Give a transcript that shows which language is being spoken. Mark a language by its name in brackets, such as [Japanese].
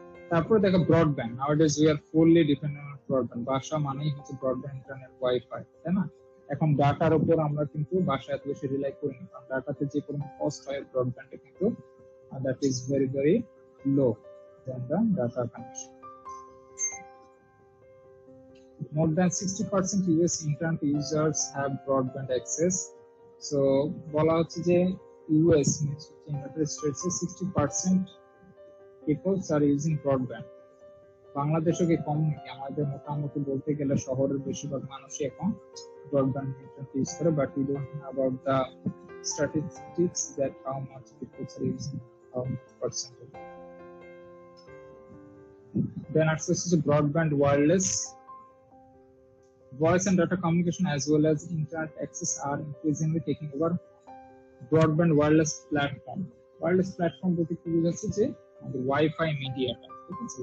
[Bangla] তারপরে দেখো [English] Broadband, nowadays we are fully dependent on broadband. [Bangla] বাসা মানেই হচ্ছে ব্রডব্যান্ড, ইন্টারনেট, ওয়াইফাই, তাই না? এখন ডাটার উপর আমরা কিন্তু বাসায় এত বেশি রিলাই করি না, কারণ ডাটাতে যে পরিমাণ কস্ট হয় ব্রডব্যান্ডে কিন্তু [English] that is very very low than the data connection. More than 60% US internet users have broadband access. So [Bangla] বলা হচ্ছে যে [English] US means United States 60% people are using broadband. [Bangla] বাংলাদেশে কি কম নাকি? আমাদের মোটামুটি বলতে গেলে শহরের বেশিরভাগ মানুষই এখন ব্রডব্যান্ড ইন্টারনেট ইউজ করে, but [English] we don't know about the statistics that how much people are using how much percentage. Then access to broadband wireless, voice and data communication as well as internet access are increasingly taking over broadband wireless platform. [Bangla] Wireless platform বলতে কি বোঝাচ্ছে যে আমাদের wifi মিডিয়াটা, ঠিক আছে?